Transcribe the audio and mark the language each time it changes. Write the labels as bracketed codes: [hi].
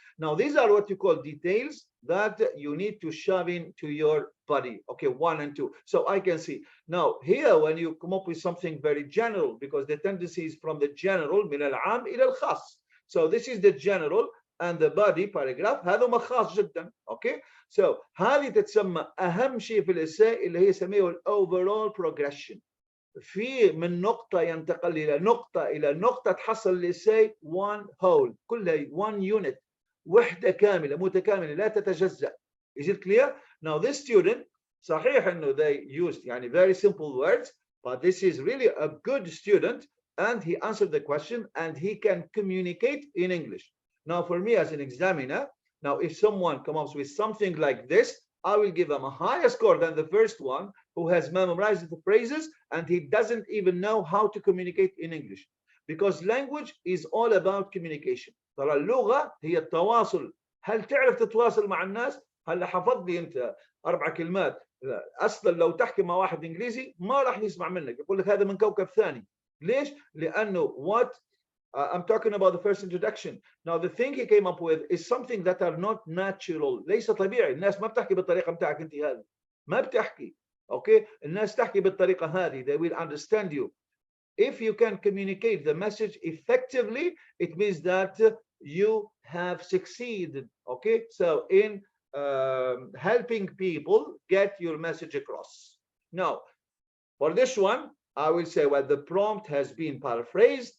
[en] Now, these are what you call details that you need to shove into your body. Okay, 1 and 2. So I can see. Now, here, when you come up with something very general, because the tendency is from the general, [ar] من العام إلى الخاص. [en] So this is the general and the body paragraph. [ar] هذا خاص جدا. Okay. So هذه تتسمى أهم شيء في الإساءة اللي هي يسميه [en] overall progression. [ar] في من نقطة ينتقل إلى نقطة إلى نقطة تحصل الإساءة [en] one whole. [ar] كلها [en] one unit. [ar] وحدة كاملة متكاملة لا تتجزأ. [en] Is it clear? Now this student [ar] صحيح إنه [en] they used يعني very simple words, but this is really a good student and he answered the question and he can communicate in English. Now for me as an examiner, now if someone comes up with something like this, I will give them a higher score than the first one who has memorized the phrases and he doesn't even know how to communicate in English. Because language is all about communication. [ar] ترى اللغة هي التواصل. هل تعرف تتواصل مع الناس؟ هلا حفظ لي أنت 4 كلمات أصلا لو تحكي مع واحد إنجليزي ما راح يسمع منك، يقول لك هذا من كوكب ثاني. ليش؟ لأنه [en] what I'm talking about the first introduction. Now the thing he came up with is something that are not natural. [ar] ليس طبيعي. الناس ما بتحكي بالطريقة متاعك أنت هذه. ما بتحكي. Okay? الناس تحكي بالطريقة هذه. [en] They will understand you. If you can communicate the message effectively, it means that you have succeeded. Okay, so in helping people get your message across. Now, for this one, I will say, well, the prompt has been paraphrased.